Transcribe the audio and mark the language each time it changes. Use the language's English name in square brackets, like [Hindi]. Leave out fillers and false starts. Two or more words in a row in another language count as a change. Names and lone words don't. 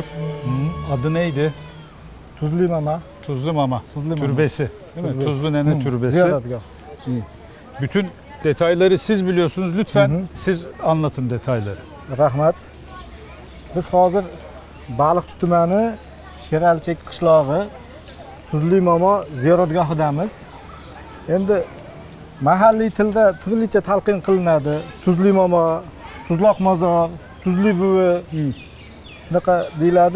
[Turkish] Adı neydi? Tuzli Mama. Tuzlu Mama. Tuzlu Mama. Türbesi. Değil mi? Tuzlu Nene Türbesi. Ziyaretgah. Bütün detayları siz biliyorsunuz. Lütfen siz anlatın detayları. [Uzbek] Rahmat. Biz hozir Baliqchi tumani Sheralchek qishlog'i Tuzli Mama ziyoratgohidamiz. Endi mahalliy tilda turlicha talqin qilinadi. Tuzli Mama, Tuzloq mozor, Tuzli buvi shunaqa deyiladi.